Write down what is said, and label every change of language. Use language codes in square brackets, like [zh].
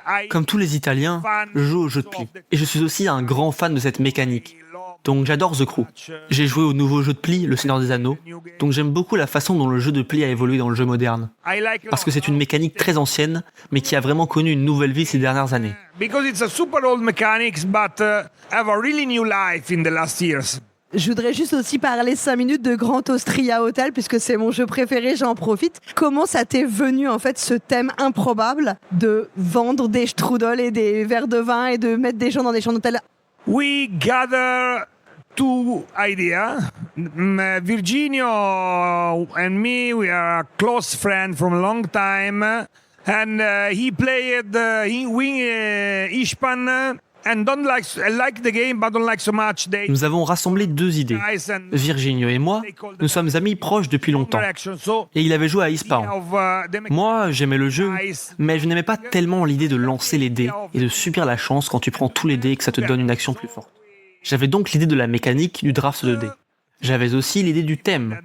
[fr] Comme tous les Italiens, je joue au jeu de pli. Et je suis aussi un grand fan de cette mécanique. Donc j'adore The Crew. J'ai joué au nouveau jeu de pli, Le Seigneur des Anneaux. Donc j'aime beaucoup la façon dont le jeu de pli a évolué dans le jeu moderne. Parce que c'est une mécanique très ancienne, mais qui a vraiment connu une nouvelle vie ces dernières années. [en] Because it's a super old mechanics, but have a really new life in the last years. [fr] Je voudrais juste aussi parler 5 minutes de Grand Austria Hotel, puisque c'est mon jeu préféré, j'en profite. Comment ça t'est venu, en fait, ce thème improbable de vendre des strudels et des verres de vin et de mettre des gens dans des chambres d'hôtel? [en] We gather two ideas. Virginio and me, we are close friends from a long time. And he played, he win Ishpan. And don't like the game, but don't like so much. [fr] Nous avons rassemblé 2 idées. Virginio et moi, nous sommes amis proches depuis longtemps. Et il avait joué à Eastbound. Moi, j'aimais le jeu, mais je n'aimais pas tellement l'idée de lancer les dés et de subir la chance quand tu prends tous les dés et que ça te donne une action plus forte. J'avais donc l'idée de la mécanique du draft de dés. J'avais aussi l'idée du thème.